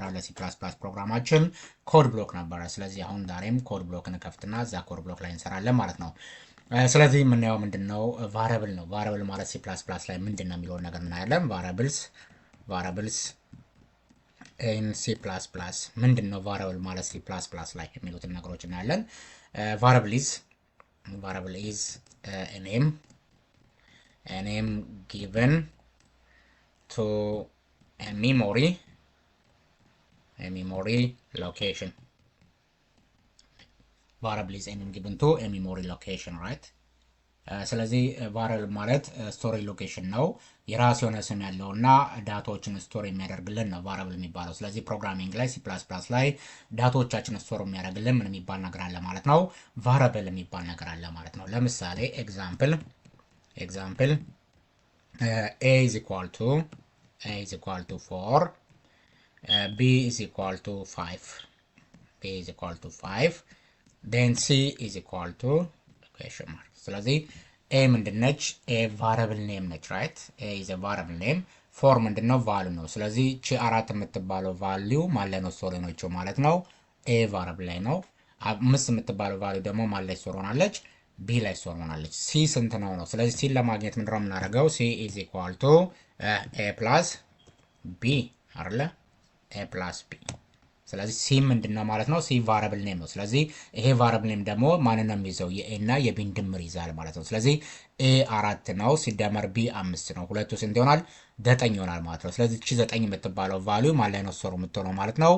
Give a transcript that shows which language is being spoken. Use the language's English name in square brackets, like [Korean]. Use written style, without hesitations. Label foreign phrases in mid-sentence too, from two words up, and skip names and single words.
[Amharic] ለሲ++ ፕሮግራማችን [English] code block [Amharic] ነበረ። ስለዚህ አሁን ዛሬም [English] code blockን [Amharic] ከፍትና እዛ [English] code block [Amharic] ላይ እንሰራለን ማለት ነው። ስለዚህ የምናየው ምንድነው? ቫሪያብል ነው። ቫሪያብል ማለት ሲ++ ላይ ምንድነው የሚለውን ነገር እናያለን። [English] variables in C++ [Amharic] ምንድነው? ቫሪያብል ማለት ሲ++ ላይ የሚሉትን ነገሮች እናያለን። [English] variable is a name given to a memory location. Variable is a name given to a memory location, right? [Amharic] ስለዚህ ቫሪያብል ማለት [English] storage location [Amharic] ነው። የራሱ የሆነ ስም ያለውና ዳታዎችን ስቶር የሚያደርግልን ነው ቫሪያብል የሚባለው። ስለዚህ ፕሮግራሚንግ ላይ ሲ++ ላይ ዳታዎቻችን ስቶር የሚያደርግልን ምን የሚባል ነገር አለ ማለት ነው? ቫሪያብል የሚባል ነገር አለ ማለት ነው። ለምሳሌ [English] example a is equal to 4, b is equal to 5, then c is equal to question mark. [Amharic] ስለዚህ a ምንድነች? [English] a variable name ነች፣ right? a is a variable name. [Amharic] 4 ምንድነው? value ነው። ስለዚህ ቺ 4 የምትባለው value ማን ላይ ነው ስቶር ሆነችው ማለት ነው? [English] a variable [Amharic] ላይ ነው። 5 የምትባለው value ደግሞ ማን ላይ ስቶር ሆናለች? b ላይ ስቶር ሆናለች። c ስንት ነው? ስለዚህ c ለማግኘት ምንድነው የምናደርገው? [English] c is equal to a plus b አይደለ? [Amharic] a plus b። ስለዚህ ሲ ምንድነው ማለት ነው? ሲ [English] variable name [Amharic] ነው። ስለዚህ ይሄ [English] variable name [Amharic] ደግሞ ማንን ነው የሚይዘው? የኤ እና የቢን ድምር ይዛል ማለት ነው። ስለዚህ ኤ 4 ነው ሲደመር ቢ 5 ነው። ሁለቱ ስንት ይሆናል? 9 ይሆናል ማለት ነው። ስለዚህ እቺ 9 የምትባለው ቫልዩ ማን ላይ ነው ስቶር የምትሆነው ማለት ነው?